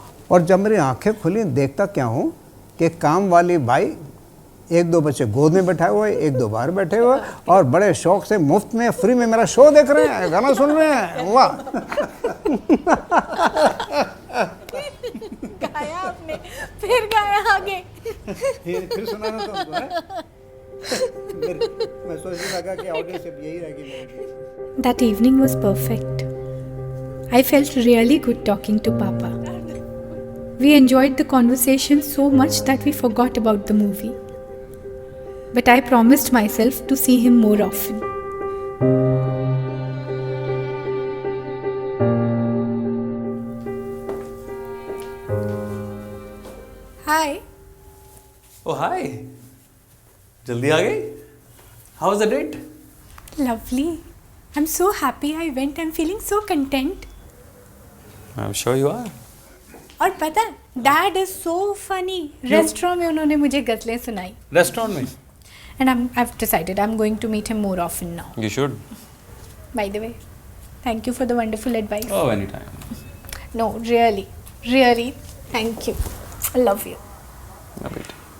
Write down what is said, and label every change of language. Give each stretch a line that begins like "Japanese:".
Hindi: और जब मेरी आंखें खुली, देखता क्या हूँ कि काम वाली भाई, 1-2 बच्चे गोद में बैठाए हुए, 1-2 बाहर बैठे हुए, और बड़े शौक से मुफ्त में फ्री में मेरा शो देख रहे हैं, गाना सुन रहे हैं। वाह! गाया आपने, फिर गाया आगे। फिर सुनाना तुमको है? मैं सोचने लगा कि ऑडियंस सिर्फ यही रहेगी मेरी।
English: That evening was perfect. I felt really good talking to Papa. We enjoyed the conversation so much that we forgot about the movie. But I promised myself to see him more often. Hi. Oh, hi.
Hindi: जल्दी आ गई?
English: How was the date? Lovely. I'm so happy I went. I'm feeling so content. I'm sure you are.
Hindi: और पता है,
English: Dad is so funny.
Hindi: Restaurant में उन्होंने मुझे गज़लें सुनाई. Restaurant में?
English: And I've decided I'm going to meet him more often now. You should. By the way, thank you for the wonderful advice. Oh, anytime. No, really, really, thank you. I love you. A bit.